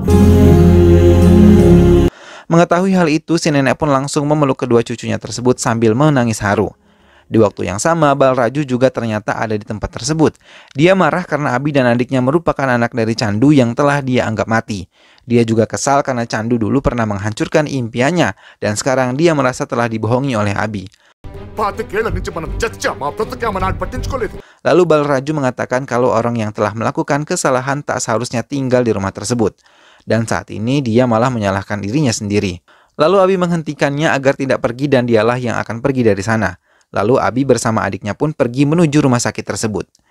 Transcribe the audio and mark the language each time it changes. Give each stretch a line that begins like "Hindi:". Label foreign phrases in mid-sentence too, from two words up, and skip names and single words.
Indonesian: Mengetahui hal itu, si nenek pun langsung memeluk kedua cucunya tersebut sambil menangis haru. Di waktu yang sama, Balraju juga ternyata ada di tempat tersebut. Dia marah karena Abi dan adiknya merupakan anak dari Candu yang telah dia anggap mati. Dia juga kesal karena Candu dulu pernah menghancurkan impiannya dan sekarang dia merasa telah dibohongi oleh Abi.
Telugu: పాతికేళ్ల నుంచి మనం చచ్చామా బ్రతకామని ఆయన పట్టించుకోలేదు.
Indonesian: Lalu Balraju mengatakan kalau orang yang telah melakukan kesalahan tak seharusnya tinggal di rumah tersebut. Dan saat ini dia malah menyalahkan dirinya sendiri. Lalu Abi menghentikannya agar tidak pergi dan dialah yang akan pergi dari sana. Lalu Abi bersama adiknya pun pergi menuju rumah sakit tersebut.